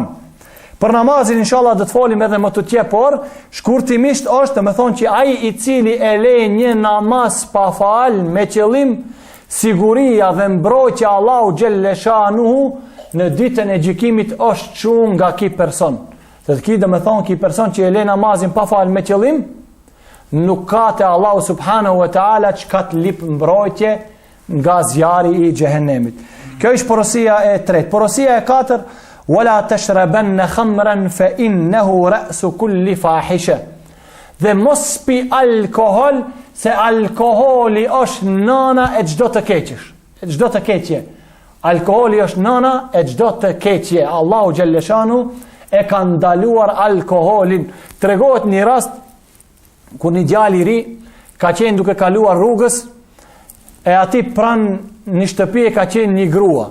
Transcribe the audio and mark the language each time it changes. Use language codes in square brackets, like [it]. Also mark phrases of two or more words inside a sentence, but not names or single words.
[sq] Për namazin inshallah do të folim edhe më tutje, por shkurtimisht është me thonë që ai i cili e le një namaz pa fal me qëllim siguria dhe mbrojtja [ar] الله جل شأنه [sq] në ditën e gjykimit është çuar nga ky person. Dhe ky do të thonë ky person që e le namazin pa fal me qëllim, nuk ka te Allahu [ar] سبحانه وتعالى [sq] që ka të lip mbrojtje nga zjarri i xhehenemit. Kjo është porosia e tretë. Porosia e katërt: [ar] "ولا تشربن خمرا فإنه رأس كل فاحشة." [sq] Dhe mos pi alkohol, se alkoholi është nana e çdo të keqesh. E çdo të keqje. Alkoholi është nana e çdo të keqje. [ar] الله جل شأنه [sq] e ka ndaluar alkoholin. Tregohet një rast ku një djalë i ri ka qenë duke kaluar rrugës, e ati pran një shtëpi e ka qenë një grua.